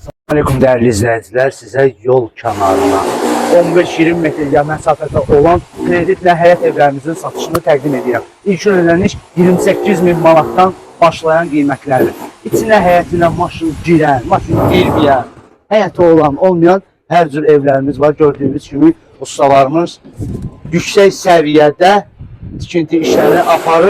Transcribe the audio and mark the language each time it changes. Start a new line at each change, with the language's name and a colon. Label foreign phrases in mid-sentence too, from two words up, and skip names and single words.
Azerbaijani: Aleyküm
Turkish: değerli izleyiciler,
Azerbaijani: size yol kenarına 15-20 metre mesafede olan kreditlə həyət evlərimizin satışını təqdim edirəm. İlk ödəniş 28.000 manatdan başlayan qiymətlərdir. İçinə həyətinə maşın girən, maşın girməyən, həyəti olan, olmayan hər cür evlərimiz var. Gördüyünüz kimi ustalarımız yüksək səviyyədə tikinti işlərini aparır.